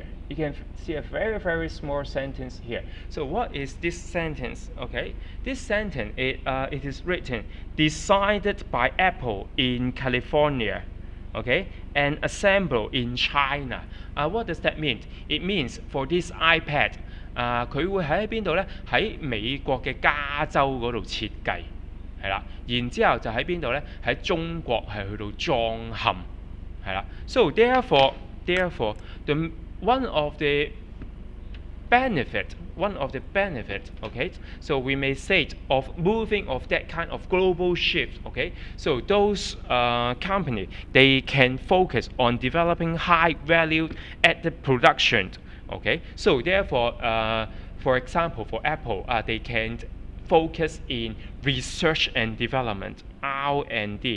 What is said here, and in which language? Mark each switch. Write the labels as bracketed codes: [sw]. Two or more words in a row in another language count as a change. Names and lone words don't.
[en] You can see a very small sentence here. So what is this sentence? Okay, this sentence it is written decided by Apple in California, okay, and assembled in China. What does that mean? It means for this iPad, [yue] 佢會喺邊度呢？喺美國嘅加州嗰度設計，係啦。然之後就喺邊度呢？喺中國係去到裝嵌，係啦。 [en] So therefore the one of the benefit, okay, so we may say of moving of that kind of global shift, okay, so those company, they can focus on developing high value added production, okay, so therefore for example for Apple, they can focus in research and development, R&D.